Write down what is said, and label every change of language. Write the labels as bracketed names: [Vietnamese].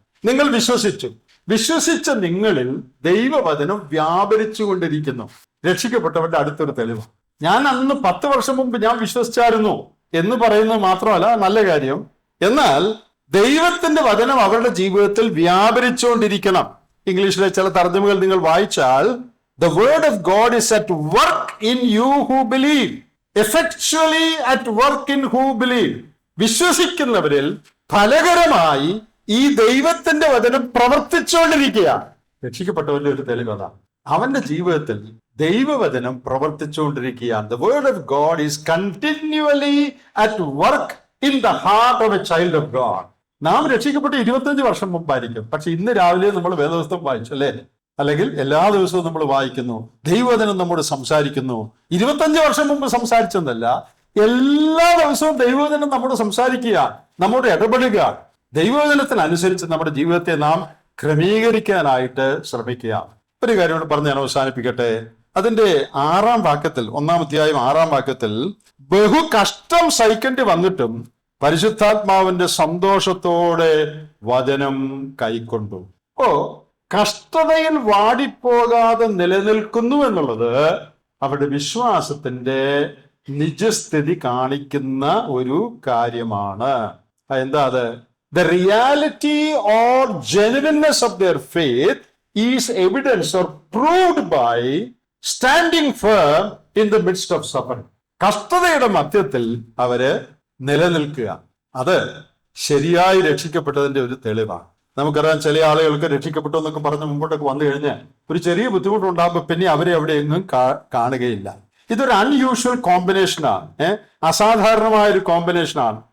[Malayalam] നിങ്ങൾ വിശ്വസിച്ച നിങ്ങളിൽ ദൈവവചനം വ്യാപരിച്ചുകൊണ്ടിരിക്കുന്നു. രക്ഷിക്കപ്പെട്ടവരുടെ അടുത്തൊരു തെളിവ്. ഞാൻ അന്ന് 10 വർഷം മുമ്പ് ഞാൻ വിശ്വസിച്ചായിരുന്നു എന്ന് പറയുന്നത് മാത്രമല്ല, നല്ല കാര്യം. എന്നാൽ ദൈവത്തിന്റെ വചനം അവരുടെ ജീവിതത്തിൽ വ്യാപരിച്ചുകൊണ്ടിരിക്കണം. ഇംഗ്ലീഷിലെ ചില തർജ്ജമകൾ നിങ്ങൾ വായിച്ചാൽ, [English] the word of God is at work in you who believe, effectually at work in who believe. [Malayalam] വിശ്വസിക്കുന്നവരിൽ ഫലകരമായി ഈ ദൈവത്തിന്റെ വചനം പ്രവർത്തിച്ചുകൊണ്ടിരിക്കുക. രക്ഷിക്കപ്പെട്ടവന്റെ ഒരു തെളിവ് അതാണ്. അവന്റെ ജീവിതത്തിൽ ദൈവവചനം പ്രവർത്തിച്ചുകൊണ്ടിരിക്കുകയാണ്. [English] The word of God is continually at work in the heart of a child of God. [Malayalam] നാം രക്ഷിക്കപ്പെട്ട് 25 വർഷം മുമ്പായിരിക്കും. പക്ഷെ ഇന്ന് രാവിലെ നമ്മൾ വേദപുസ്തകം വായിച്ചു അല്ലേ? അല്ലെങ്കിൽ എല്ലാ ദിവസവും നമ്മൾ വായിക്കുന്നു, ദൈവവചനം നമ്മോട് സംസാരിക്കുന്നു. 25 വർഷം മുമ്പ് സംസാരിച്ചെന്നല്ല, എല്ലാ ദിവസവും ദൈവവചനം നമ്മോട് സംസാരിക്കുക, നമ്മോട് ഇടപെടുക. ദൈവവചനത്തിനനുസരിച്ച് നമ്മുടെ ജീവിതത്തെ നാം ക്രമീകരിക്കാനായിട്ട് ശ്രമിക്കുക. ഒരു കാര്യം കൂടെ പറഞ്ഞ് ഞാൻ അവസാനിപ്പിക്കട്ടെ. അതിന്റെ 6-ാം വാക്യത്തിൽ, 1-ാം അധ്യായം 6-ാം വാക്യത്തിൽ, ബഹു കഷ്ടം സഹിക്കേണ്ടി വന്നിട്ടും പരിശുദ്ധാത്മാവിന്റെ സന്തോഷത്തോടെ വചനം കൈക്കൊണ്ടു. കഷ്ടതയിൽ വാടിപ്പോകാതെ നിലനിൽക്കുന്നു എന്നുള്ളത് അവരുടെ വിശ്വാസത്തിന്റെ നിജസ്ഥിതി കാണിക്കുന്ന ഒരു കാര്യമാണ്. എന്താ അത്? [English] The reality or genuineness of their faith is evidenced or proved by standing firm in the midst of suffering. [Malayalam] കഷ്ടതയുടെ മധ്യത്തിൽ അവര് നിലനിൽക്കുക, അത് ശരിയായി രക്ഷിക്കപ്പെട്ടതിന്റെ ഒരു തെളിവാണ്. നമുക്കറിയാം, ചില ആളുകൾക്ക് രക്ഷിക്കപ്പെട്ടു എന്നൊക്കെ പറഞ്ഞ് മുമ്പോട്ടൊക്കെ വന്നു കഴിഞ്ഞാൽ ഒരു ചെറിയ ബുദ്ധിമുട്ടുണ്ടാകുമ്പോൾ പിന്നെ അവരെ അവിടെ എങ്ങും കാണുകയില്ല. ഇതൊരു അൺയൂഷ്വൽ കോമ്പിനേഷനാണ്, അസാധാരണമായ ഒരു കോമ്പിനേഷനാണ്.